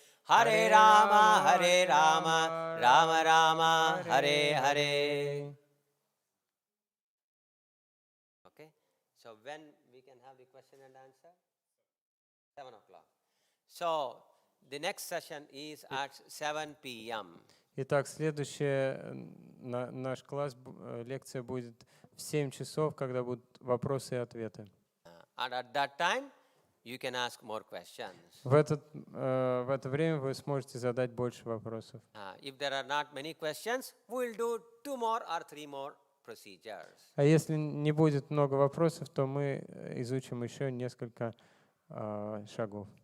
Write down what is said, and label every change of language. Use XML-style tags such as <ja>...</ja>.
<sa>Hare Rama, Rama Rama, Hare Hare. Okay?</sa> <en>So when we can have the question and answer? 7 o'clock. So the next session is at 7 p.m.</en> <ru>Итак, следующая наш класс, лекция будет в 7 часов, когда будут вопросы и ответы.</ru> <en>And at that time, you can ask more questions.</en> <ru>В это время вы сможете задать больше вопросов.</ru> <en>If there are not many questions, we'll do 2 more or 3 more procedures.</en> <ru>А если не будет много вопросов, то мы изучим еще несколько шагов.</ru>